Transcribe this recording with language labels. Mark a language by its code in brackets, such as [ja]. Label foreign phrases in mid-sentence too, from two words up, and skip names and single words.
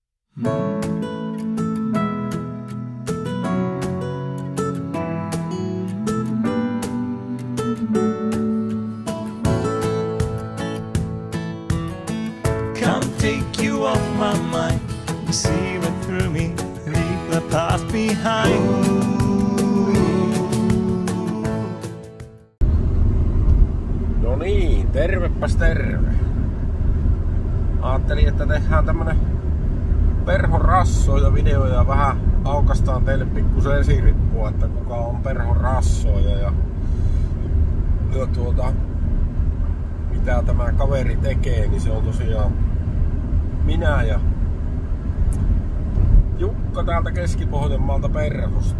[en] Come take you off my mind, see right through me, leave the past behind. [fi] No niin, tervepäs terve. Ajattelin, että tehdään tämmönen perhon rassoja videoja ja vähän aukastaan teille pikkusen esirippua, että kuka on perhon rassoja ja mitä tämä kaveri tekee, niin se on tosiaan minä ja Jukka täältä Keski-Pohjanmaalta Perhosta.